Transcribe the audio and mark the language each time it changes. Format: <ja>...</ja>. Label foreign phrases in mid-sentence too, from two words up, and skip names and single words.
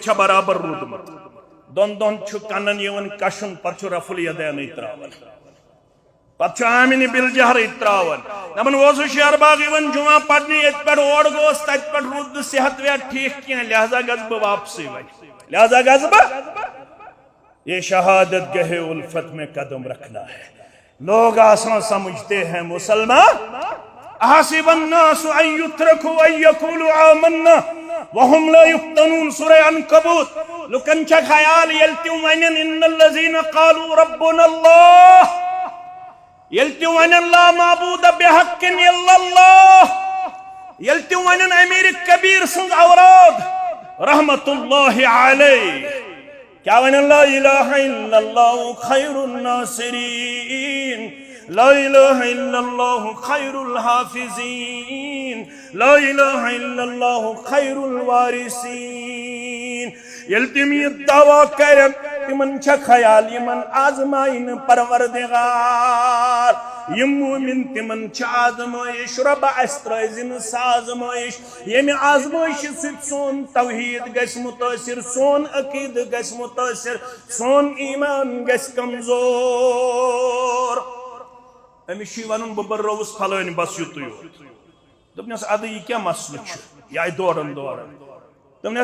<ks>چھا برابر روٗدمُت دۄن دۄہن چھُ کنن یِوان کشُن پتہٕ چھُ رفُل یدینٕے تراوان پتہٕ چھُ آمِنہِ بِلجہرٕے تراوان دپان اوسُس شیر باغ یِوان جمعہ پرنہِ ییٚتہِ پٮ۪ٹھ اورٕ گوٚوُس تتہِ پٮ۪ٹھ روٗد نہٕ صحت ویت ٹھیٖک کینٛہہ لہذا گژھٕ بہٕ واپسٕے وۄنۍ لہذا گژھٕ</ks> <ur>بہٕ یہ شہادت گہے الفت میں قدم رکھنا ہے لوگ آسان سمجھتے ہیں مسلمان</ur> <ar>احسب الناس ان يتركوا ان يقولوا آمنا وهم لا يفتنون سورہ عنکبوت</ar> <ks>لکن چھا خیال یلتی ونن</ks> <ar>ان الذين قالوا ربنا اللہ</ar> <ks>یلتی ونن</ks> <ar>لا معبود بحق الا اللہ</ar> <ks>یلتی ونن امیر کبیر سنگ اوراد رحمت اللہ علیہ کیا ونن</ks> <ar>لا الہ الا اللہ خیر الناصرین لا الہ الا اللہ خیر الحافظین لا الہ الا اللہ خیر الوارثین</ar> <ks>یل تم یہ دعویٰ کرن تمن چھا خیال یمن آزمائن پروردگار یم مومن تمن چھا آزمائش رب استرائزن سازمائش یم آزمائش سب سون توحید گس متاثر سون عقید گس متاثر سون ایمان گس کمزور امیشی ونن ببر روز پھلائن بس یتو دپنس ادٕ یہِ کیٛاہ مسلہٕ چھُ یہِ آیہِ دوران دپنس</ks>